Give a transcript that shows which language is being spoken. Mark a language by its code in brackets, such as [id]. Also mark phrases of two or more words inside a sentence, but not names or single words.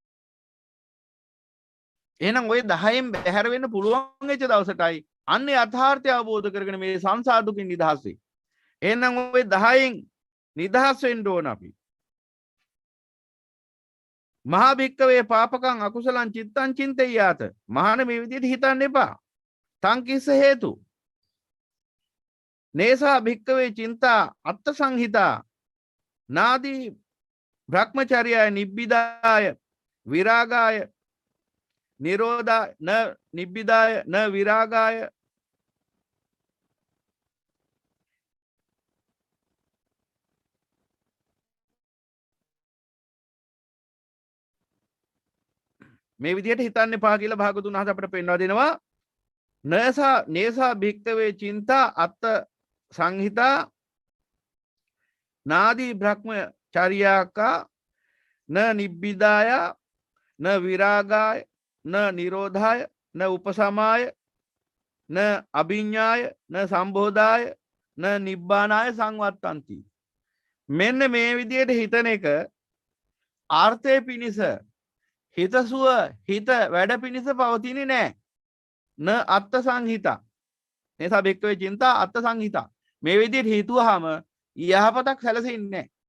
[si] එහෙනම් ඔය 10න් බැහැර වෙන්න පුළුවන් වෙච්ච දවසටයි අන්නේ යථාර්ථය අවබෝධ කරගෙන මේ සංසාර දුකින් නිදහස් වෙයි. එහෙනම් ඔය 10න් නිදහස් වෙන්න ඕන අපි. [pi] මහා භික්කවේ පාපකං අකුසලං චිත්තං චින්තයාත. [si] මහාන මේ විදිහට හිතන්න එපා. [pi] සංකිස්ස හේතු. නේසා භික්කවේ චින්තා අත්ථ සංහිතා නාදී බ්‍රහ්මචර්යය නිබ්බිදාය විරාගාය නිරෝධාය න නිබ්බිදාය න විරාගාය [si] මේ විදිහට හිතන්න එපා කියලා භාගතුන් වහන්සේ අපිට පෙන්වා දෙනවා. [pi] නේසා භික්කවේ චින්තා අත්ථ සංහිතා නාදී බ්‍රහ්මචර්යාකා න නිබ්බිදාය න විරාගාය න නිරෝධාය න උපසමාය න අභිඤ්ඤාය න සම්බෝධාය න නිබ්බානාය සංවත්තಂತಿ. [si] මෙන්න මේ විදිහට හිතන එක ආර්ථය පිණිස හිතසුව හිත වැඩ පිණිස පවතින්නේ නැහැ. [pi] න අත්ථ සංහිතා. නිසා බෙක්කවේ චින්තා අත්ථ සංහිතා. [si] මේ විදිහට හිතුවාම යහපතක් සැලසෙන්නේ නැහැ.